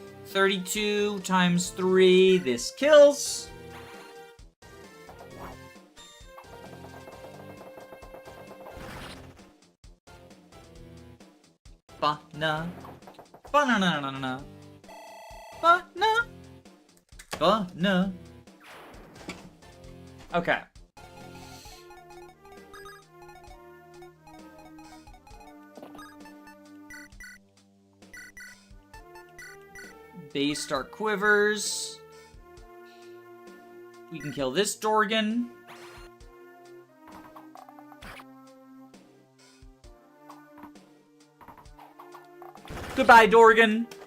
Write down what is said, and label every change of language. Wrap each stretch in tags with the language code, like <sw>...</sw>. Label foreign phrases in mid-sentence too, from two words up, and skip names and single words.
<en>32 times 3. This kills. Ba-na. Ba-na-na-na-na-na. Ba-na. Ba-na. Okay. Based our quivers. We can kill this Dorgan. Goodbye, Dorgan.</en>